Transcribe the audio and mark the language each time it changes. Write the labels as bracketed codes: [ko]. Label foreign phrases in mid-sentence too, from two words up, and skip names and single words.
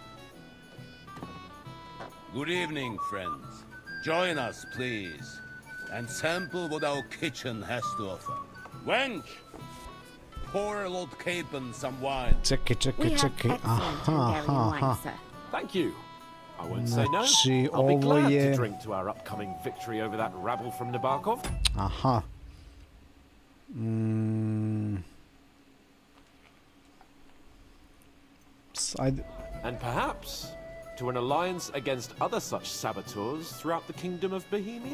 [en] Good evening, friends. Join us, please, and sample what our kitchen has to offer. Wench, pour Lord Capon some wine. [sr] Čekaj. Aha. [en] Thank you. I won't say no. [sr] Znači, [en] I'll be [sr] ovo [en] glad [sr] je... [en] to drink to our upcoming victory over that rabble from Nabokov. Aha. And perhaps to an alliance against other such saboteurs throughout the kingdom of Bohemia?